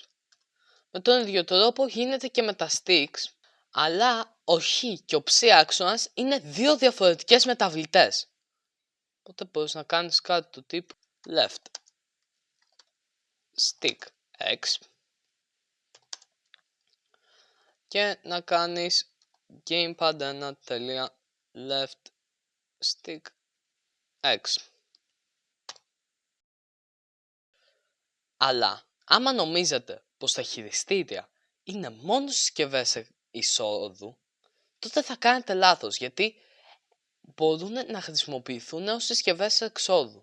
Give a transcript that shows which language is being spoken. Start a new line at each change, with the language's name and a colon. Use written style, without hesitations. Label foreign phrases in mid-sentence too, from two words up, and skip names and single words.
Greek: Με τον ίδιο τρόπο γίνεται και με τα sticks, αλλά ο χ και ο ψ άξονας είναι δύο διαφορετικές μεταβλητές. Οπότε μπορείς να κάνεις κάτι του τύπου
English: left stick x
Greek: και να κάνεις
English: gamepad1.left stick x.
Greek: Αλλά άμα νομίζετε πως τα χειριστήρια είναι μόνο συσκευές εισόδου, τότε θα κάνετε λάθος, γιατί μπορούν να χρησιμοποιηθούν ως συσκευές εξόδου.